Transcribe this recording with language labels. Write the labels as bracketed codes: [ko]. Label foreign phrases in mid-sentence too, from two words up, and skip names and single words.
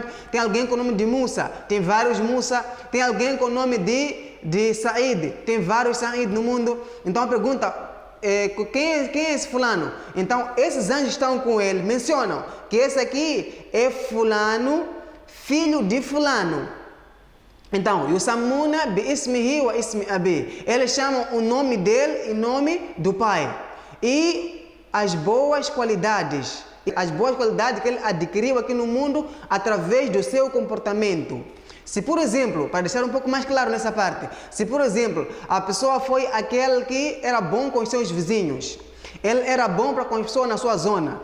[pt] Tem alguém com o nome de Musa, tem vários Musa. Tem alguém com o nome de Said, tem vários Said no mundo. Então a pergunta, quem é esse fulano? Então esses anjos estão com ele, mencionam que esse aqui é fulano, filho de fulano. Então, [ar] يسمون باسمه واسم أبي, [pt] eles chamam o nome dele e nome do pai. E as boas qualidades que ele adquiriu aqui no mundo através do seu comportamento. Se, por exemplo, para deixar um pouco mais claro nessa parte, se, por exemplo, a pessoa foi aquele que era bom com os seus vizinhos, ele era bom para com as pessoas na sua zona.